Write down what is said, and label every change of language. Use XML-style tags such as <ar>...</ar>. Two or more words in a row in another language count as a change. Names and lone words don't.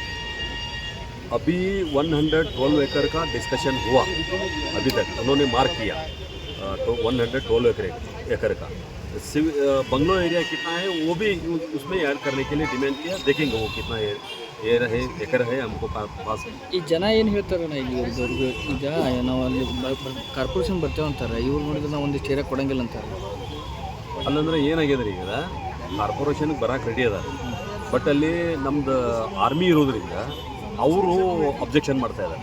<hi>अभी 112 एकड़ का डिस्कशन हुआ अभी तक, उन्होंने मार्क किया तो 112 एकड़ का.</hi> <en>bungalow area</en> <hi>कितना है वो भी उसमें ऐड करने के लिए डिमांड किया. देखेंगे वो कितना एकड़ है हमको पास.</hi> <kn>ಈ ಜನ ಏನು ಹೇಳ್ತಾರಣ್ಣ, ಈಗ ನಾವು ಅಲ್ಲಿ ಕಾರ್ಪೊರೇಷನ್ ಬರ್ತೇವೆ ಅಂತಾರೆ, ಇವ್ರು ನೋಡಿದ್ರೆ ನಾವು ಒಂದಿಷ್ಟು ಏರಿಯಾ ಕೊಡಂಗಿಲ್ಲ ಅಂತಾರೆ. ಅಲ್ಲಂದ್ರೆ ಏನಾಗ್ಯದ್ರಿ, ಈಗ ಕಾರ್ಪೊರೇಷನ್ಗೆ ಬರೋಕೆ ರೆಡಿ ಅದ, ಬಟ್ ಅಲ್ಲಿ ನಮ್ದು ಆರ್ಮಿ ಇರೋದ್ರಿಂದ ಅವರು ಅಬ್ಜೆಕ್ಷನ್ ಮಾಡ್ತಾ ಇದ್ದಾರೆ.</kn>